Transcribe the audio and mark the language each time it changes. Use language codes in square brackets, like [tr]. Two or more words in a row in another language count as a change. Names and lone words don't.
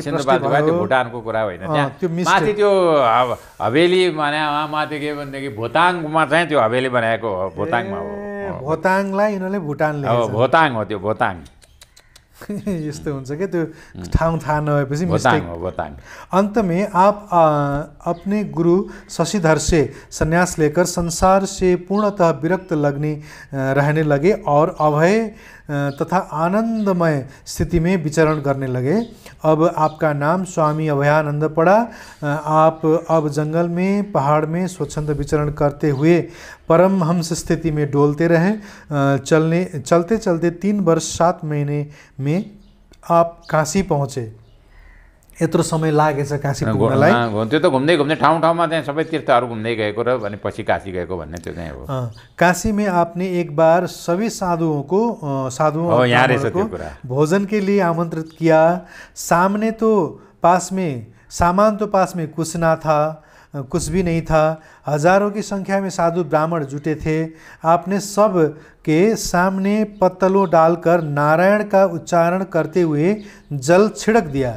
[ne] सिन्धुपाल्चोक त्यो भुटानको कुरा होइन। त्यहाँ माथि त्यो हवेली भने माथि के भनेदेखि भोताङमा चाहिँ त्यो हवेली बनाएको हो, भोताङमा हो। भोताङलाई यिनीहरूले भुटान हो भोताङ हो त्यो भोताङ यस्तो हुन्छ क्या त्यो ठाउँ थाहा नभएपछि भोताङ हो भोताङ। [hi] अंत में आप अपने गुरु शशिधर से संन्यास लेकर संसार से पूर्णतः विरक्त रहने लगे और अभय तथा आनंदमय स्थिति में विचरण करने लगे। अब आपका नाम स्वामी अभयानंद पड़ा। आप अब जंगल में पहाड़ में स्वच्छंद विचरण करते हुए परमहंस स्थिति में डोलते रहे। चलते चलते 3 वर्ष 7 महीने में आप काशी पहुँचे। [ne] यत्रो समय लागेछ काशी पुग्नलाई। त्यो त घुम्दै घुम्दै ठाउँ ठाउँमा चाहिँ सबै तीर्थहरू घुम्दै गएको र भने पछि काशी गएको भन्ने त्यो चाहिँ हो। [hi] काशी में आपने एक बार सभी साधुओं को भोजन के लिए आमंत्रित किया। सामान तो पास में कुछ ना था, कुछ भी नहीं था। हजारों की संख्या में साधु ब्राह्मण जुटे थे। आपने सब के सामने पत्तलों डालकर नारायण का उच्चारण करते हुए जल छिड़क दिया।